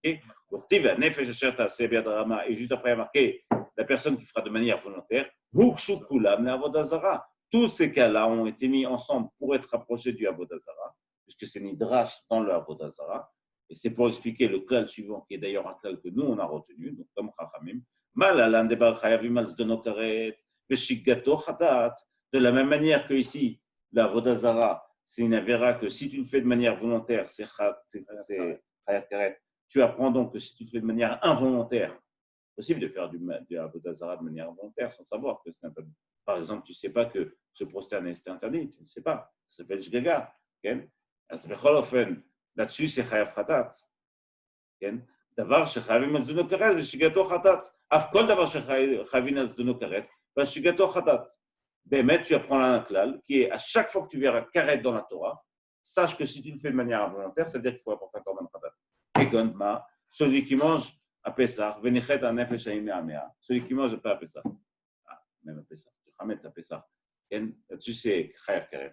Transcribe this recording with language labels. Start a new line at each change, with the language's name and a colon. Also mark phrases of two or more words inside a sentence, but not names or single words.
French: Et juste après, il y a marqué la personne qui fera de manière volontaire, tous ces cas-là ont été mis ensemble pour être rapprochés du Avodazara, puisque c'est Nidrash dans le Avodazara, et c'est pour expliquer le klal suivant, qui est d'ailleurs un klal que nous, on a retenu, donc comme Chachamim, de la même manière que ici, la Avodazara, c'est une avéra que si tu le fais de manière volontaire, c'est
Hebrew: חייב כרת.
French: Tu apprends donc que si tu le fais de manière involontaire, c'est possible de faire du Avodazara de manière involontaire sans savoir que c'est interdit. Par exemple, tu ne sais pas que se prosterner, c'est interdit. Tu ne sais pas. Ça s'appelle shgaga. Là-dessus, c'est
Hebrew: חייב חטאת. דבר שחייבים על זדונו כרת ושגתו חטאת. אף כל דבר שחייבים על זדונו כרת ושגתו חטאת. באמת,
French: tu apprends là un klal qui est à chaque fois que tu verras karet dans la Torah, sache que si tu le fais de manière involontaire, ça veut dire qu'il faut apporter un
Hebrew: קרבן חטאת. כגון מה,
French: celui qui mange à Pessah, venichet un
Hebrew: הנפש ההיא,
French: celui qui mange pas à Pessah. Ah, même à Pessah, tu chametz à Pessah. Là-dessus, c'est
Hebrew: חייב כרת.